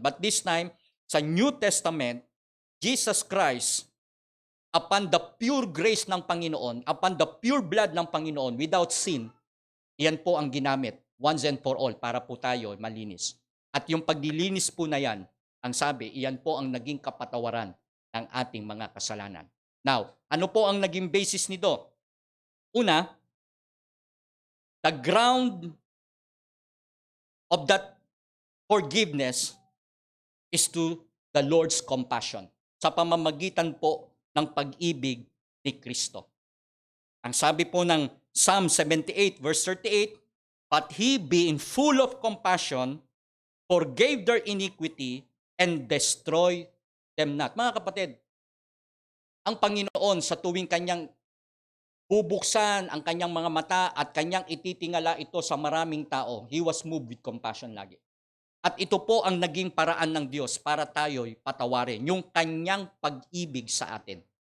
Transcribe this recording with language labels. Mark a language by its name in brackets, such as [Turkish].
[English] But this time, sa New Testament, Jesus Christ, upon the pure grace ng Panginoon, upon the pure blood ng Panginoon, without sin, [Filipino] yan po ang ginamit [English] once and for all [Filipino] para po tayo malinis. At yung paglilinis po na yan, ang sabi, iyan po ang naging kapatawaran ng ating mga kasalanan. Now, ano po ang naging basis nito? [English] Una, the ground of that forgiveness is to the Lord's compassion. [Filipino] Sa pamamagitan po ng pag-ibig ni Kristo. Ang sabi po ng [English] Psalm 78 verse 38, "But he being full of compassion, forgave their iniquity and destroyed them not." [Filipino] Mga kapatid, ang Panginoon sa tuwing kanyang bubuksan ang kanyang mga mata at kanyang ititingala ito sa maraming tao, [English] he was moved with compassion [Filipino] lagi. At ito po ang naging paraan ng Diyos para tayo'y patawarin, yung kanyang pag-ibig sa atin.